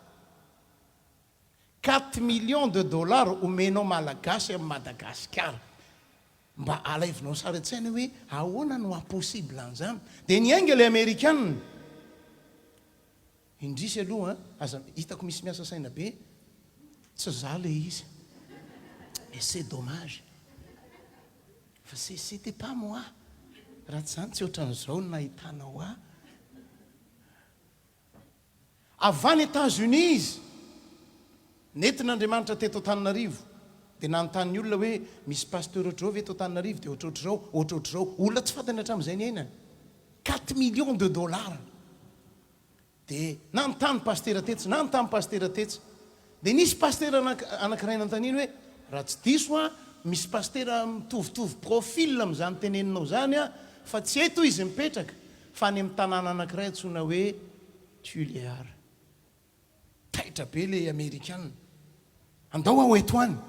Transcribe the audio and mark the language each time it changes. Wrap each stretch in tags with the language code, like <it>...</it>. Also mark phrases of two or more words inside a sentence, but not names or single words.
<fr>4 millions de dollars</fr> <mg>omenao malagasy amin'ny Madagasikara mba alaivinao sara tsaina hoe ahoana no impossible an'izany dia ny ainga le Amerikanina indrisy aloha aza hitako misy miasa saina be tsy za le izy</mg> <fr>et c'est dommage</fr> <mg>fa</mg> <fr>c'était pas moi</fr> <mg>raha tsy zany tsy ohatran'izao no nahitanao avy any États-Unis izy nentin'Andriamanitra teto Antananarivo dia nanontany olona hoe misy pasteur ohatr'izao ve teto Antananarivo dia ohatrohatr'izao olona tsy fantany hatramin'izay ny ainany</mg> <fr>4 millions de dollars</fr> <mg>dia nanontany pastera tetsy nanontany pastera tetsy dia nisy pastera anankiray nanontaniany hoe raha tsy diso misy pastera mitovitovy profil amin'izany teneninao zany fa tsy eto izy mipetraka fa any amin'ny tanàna anankiray antsoina hoe Tuléar taitra be le Amerikanina andao ao eto any</mg>